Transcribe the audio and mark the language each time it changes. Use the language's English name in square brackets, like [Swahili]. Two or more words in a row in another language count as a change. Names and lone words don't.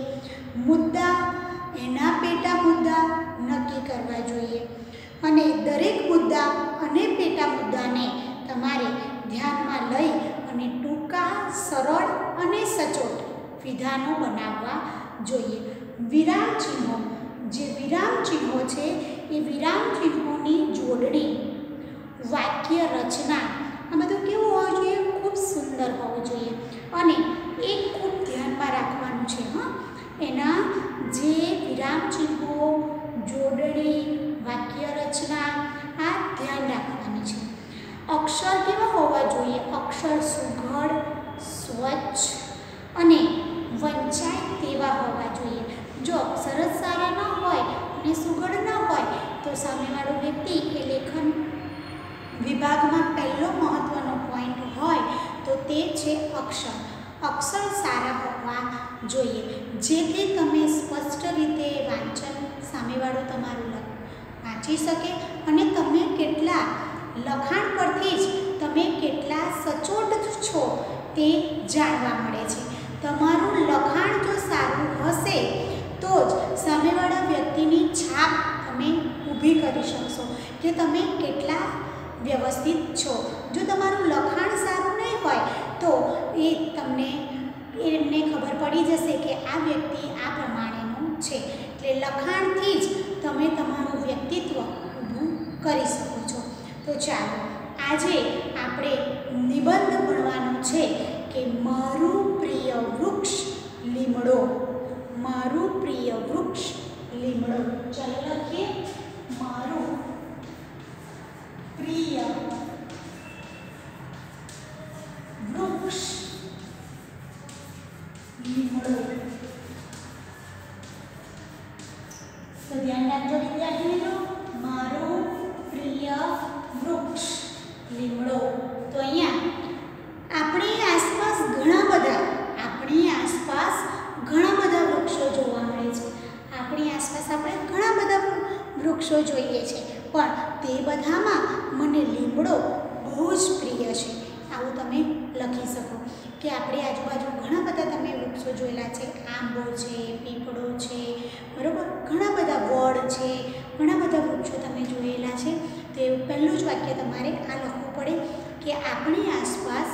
[Gujarati] મુદ્દા એના પેટા મુદ્દા નક્કી કરવા જોઈએ અને દરેક મુદ્દા અને પેટા મુદ્દાને તમારે ધ્યાનમાં લઈ અને ટૂંકા સરળ અને સચોટ વિધાનો બનાવવા જોઈએ। વિરામ ચિહ્નો જે વિરામ ચિહ્નો છે એ વિરામ ચિહ્નોની જોડણી વાક્ય રચના આ બધું કેવું હોવું જોઈએ? ખૂબ સુંદર હોવું જોઈએ અને એક ખૂબ ધ્યાનમાં રાખવાનું છે। એના જે વિરામ ચિહ્નો જોડણી વાક્ય રચના આ ધ્યાન રાખવાની છે। અક્ષર કેવા હોવા જોઈએ? અક્ષર સુઘડ સ્વચ્છ અને વંચાય તેવા હોવા જોઈએ। જો અક્ષર જ સારા ન હોય અને સુઘડ ન હોય તો સામેવાળો વ્યક્તિ એ લેખન વિભાગ में પહેલો મહત્વનો પોઈન્ટ હોય તો તે છે અક્ષર। અક્ષર સારા હોવા જોઈએ, જેથી તમે સ્પષ્ટ રીતે વાંચન સામેવાળો તમારું વાંચી શકે અને તમે કેટલા લખાણ પરથી જ તમે કેટલા સચોટ છો તે જાણવા મળે છે। તમારું લખાણ જો સારું હશે તો જ સામેવાળા વ્યક્તિની છાપ તમે ઊભી કરી શકશો કે તમે કેટલા વ્યવસ્થિત છો। જો તમારું લખાણ સારું નહીં હોય તો એ તમને એમને ખબર પડી જશે કે આ વ્યક્તિ આ પ્રમાણેનો છે। એટલે લખાણથી જ તમે તમારું વ્યક્તિત્વ ઊભું કરી શકો છો। તો ચાલો આજે આપણે નિબંધ ભણવાનો છે કે મારું પ્રિય વૃક્ષ લીમડો। મારું પ્રિય વૃક્ષ લીમડો। ચાલો લખીએ મારું પ્રિય વૃક્ષ લીમડો। તો ધ્યાન રાખજો વિદ્યાર્થી મિત્રો, મારું પ્રિય વૃક્ષ લીમડો। તો અહીંયા આપણી આસપાસ ઘણા બધા વૃક્ષો જોવા મળે છે। આપણી આસપાસ આપણે ઘણા બધા વૃક્ષો જોઈએ છે પણ તે બધામાં મને લીમડો બહુ જ પ્રિય છે। આવું તમે લખી શકો કે આપણી આજુબાજુ ઘણા બધા તમે વૃક્ષો જોયેલા છે। આંબો છે, પીપળો છે, બરોબર, ઘણા બધા વડ છે, ઘણા બધા વૃક્ષો તમે જોયેલા છે। તો પહેલું જ વાક્ય તમારે આ લખવું પડે કે આપણી આસપાસ।